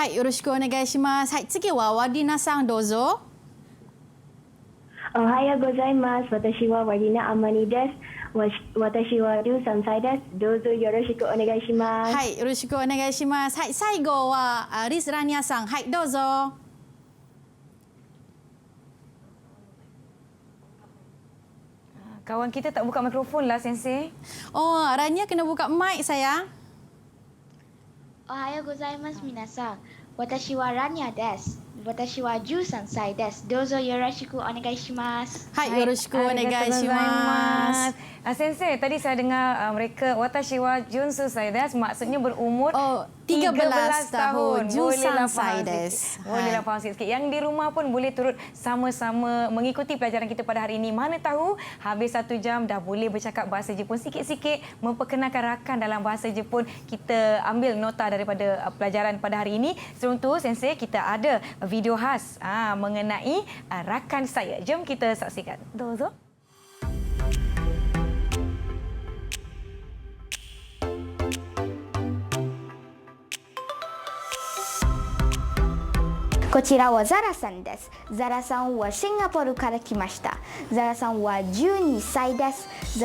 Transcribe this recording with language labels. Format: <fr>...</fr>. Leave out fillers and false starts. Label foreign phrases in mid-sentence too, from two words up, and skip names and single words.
<ja>はい、よろしくお願いします。はい、次はワディナさんどうぞ。おはようございます。私はワディナアマニです。私は13歳です。どうぞよろしくお願いします。はい、よろしくお願いします。はい、最後はリスラニアさん。はい、どうぞ。</ja> <ms>Kawan kita tak buka mikrofon lah, Sensei. Oh, Rania kena buka mic sayang.</ms> <ja>おはようございます、皆さん。私はラニャです。私は13歳です。どうぞよろしくお願いします。はい、よろしくお願いします。</ja> <ms>Sensei, tadi saya dengar mereka</ms> <ja>私はじゅんす歳です,</ja> <ms>maksudnya berumur 13 tahun. Bolehlah</ms> <ja>十三歳です.</ja> <ms>Bolehlah faham sikit. Yang di rumah pun boleh turut sama-sama mengikuti pelajaran kita pada hari ini. Mana tahu habis 1 jam dah boleh bercakap bahasa Jepun sikit-sikit, memperkenalkan rakan dalam bahasa Jepun. Kita ambil nota daripada pelajaran pada hari ini. Sebelum tu, Sensei, kita ada video khas mengenai rakan saya. Jom kita saksikan. Dozo.</ms> <ja>こちらはザラさんです。ザラさんはシンガポールから来ました。ザラさんは12歳です。</ja>